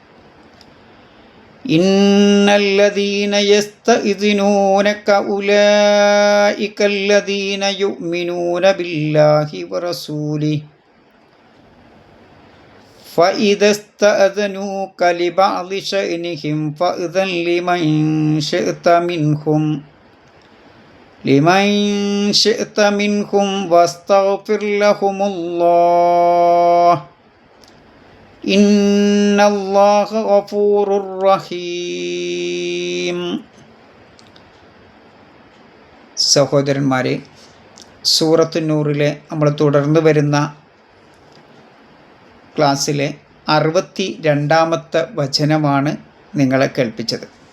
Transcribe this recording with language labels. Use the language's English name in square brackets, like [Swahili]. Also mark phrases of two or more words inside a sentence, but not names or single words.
[Arabic] إن الذين يستأذنونك أولئك الذين يؤمنون بالله ورسوله فإذا استأذنوك لبعض شأنهم فأذن لمن شئت منهم واستغفر لهم الله إن الله غفور رحيم. [Malayalam] സഹോദരന്മാരെ, സൂറത്ത് നൂറിലെ നമ്മൾ തുടർന്ന് വരുന്ന ക്ലാസ്സിലെ 62-ാമത്തെ വചനമാണ് നിങ്ങളെ കേൾപ്പിച്ചത്.